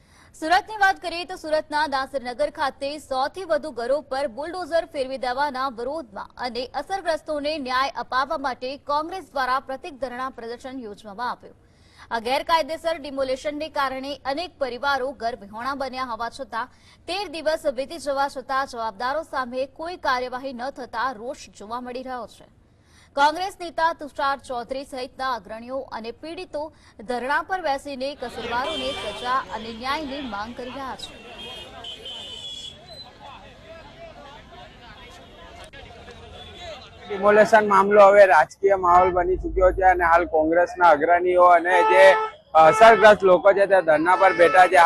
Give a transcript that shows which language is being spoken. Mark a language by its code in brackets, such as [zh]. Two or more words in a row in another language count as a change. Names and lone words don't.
[gu] સુરતની વાત કરીએ તો સુરતના દાસરનગર ખાતે 100 થી વધુ ઘરો પર બુલડોઝર ફેરવી દેવાના વિરોધમાં અને અસરગ્રસ્તોને ન્યાય અપાવવા માટે કોંગ્રેસ દ્વારા પ્રતિક ધરણા પ્રદર્શન યોજવામાં આવ્યું। આ ગેરકાયદેસર ડિમોલેશનને કારણે અનેક પરિવારો ઘરવિહોણા બન્યા હોવા છતાં 13 દિવસ વીતી જવા છતાં જવાબદારો સામે કોઈ કાર્યવાહી ન થતા રોષ જોવા મળી રહ્યો છે। કોંગ્રેસ નેતા તુષાર ચૌધરી સહિત અગ્રણીઓ અને પીડિતો ધરણા પર બેસીને કસૂરવારોને સજા અને ન્યાયની માંગ કરી રહ્યા છે। ડિમોલેશન મામલો હવે રાજકીય માહોલ બની ચૂક્યો છે અને હાલ કોંગ્રેસના અગ્રણીઓ અને જે અસરગ્રસ્ત લોકો છે તે ધરણા પર બેઠા છે।